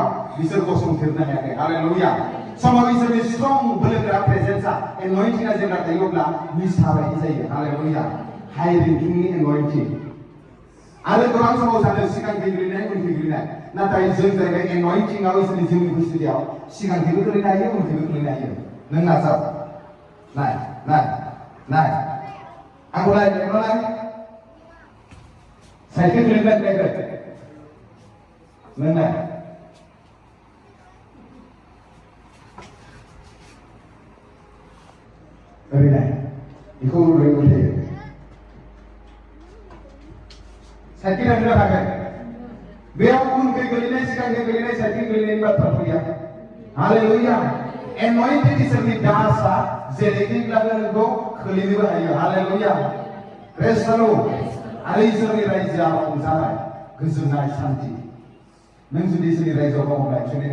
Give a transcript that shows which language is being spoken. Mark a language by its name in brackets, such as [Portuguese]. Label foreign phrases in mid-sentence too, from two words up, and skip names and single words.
[Bodo] बिसोर गसंथेरनो हायाखै हालेलुया समाव इसोरनि स्ट्रं बोलोगोरा प्रेजेन्सआ एन'इन्टिंआ जेब्ला थायो अब्ला मिसाबायदि जायो हालेलुया हाइ रेंकिंनि एन'इन्टिं आरो गोबां समाव सानो सिगां गोग्लैनाय उन गोग्लैनाय नाथाय जों जाहैबाय एन'इन्टिंआव इसोरनि जिउनि बुस्थियाव सिगांथिबो गोलैनो हायो उनथिबो गोलैनो हायो नों नाजाव नाय आंखौ नाय साइकेल गोलैनाय Mana? [Indonesian] Bagaimana? Ikut boleh. Saya kira sudah pakai. [Bodo] बेयाव उनखै गोलैनाय सिगांखै गोलैनाय साइडखै गोलैनायनि बाथ्रा फैया हालेलुया एन'इन्टेड इसोरनि दासआ जेरैखैब्लाबो नोंखौ खोलैनोबो हायो हालेलुया प्रेज [English] the Lord [Bodo] आरो इसोरनि रायजोआ रंजानाय गोजोननाय सान्थि नों जुदि इसोरनि रायजोआव दङब्ला एक्चुवेलि